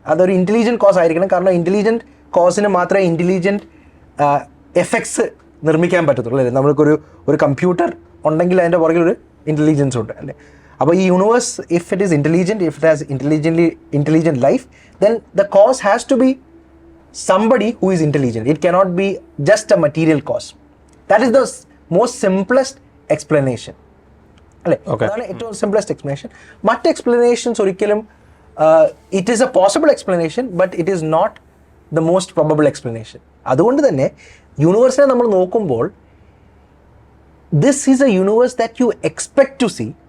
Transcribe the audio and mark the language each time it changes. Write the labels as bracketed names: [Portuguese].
[Malayalam] അതൊരു intelligent cos ആയിരിക്കണം. കാരണം ഇൻ്റലിജൻറ്റ് കോസിന് മാത്രമേ ഇൻ്റലിജൻറ്റ് എഫക്ട്സ് നിർമ്മിക്കാൻ പറ്റത്തുള്ളൂ, അല്ലേ? നമ്മൾക്കൊരു കമ്പ്യൂട്ടർ ഉണ്ടെങ്കിൽ അതിൻ്റെ പുറകിൽ ഒരു ഇൻ്റലിജൻസ് ഉണ്ട്, അല്ലേ? [English] അപ്പോൾ ഈ universe, if it is intelligent, if it has intelligent life, then the cause has to be somebody who is intelligent. It cannot be just a material cause. That is the most simplest explanation. [Malayalam] അല്ലേ? അതാണ് ഏറ്റവും simplest explanation. മറ്റ് explanations ഒരിക്കലും [English] It is a possible explanation, but it is not the most probable explanation. [Malayalam] അതുകൊണ്ട് തന്നെ യൂണിവേഴ്സിനെ നമ്മൾ നോക്കുമ്പോൾ [English] This is a universe that you expect to see.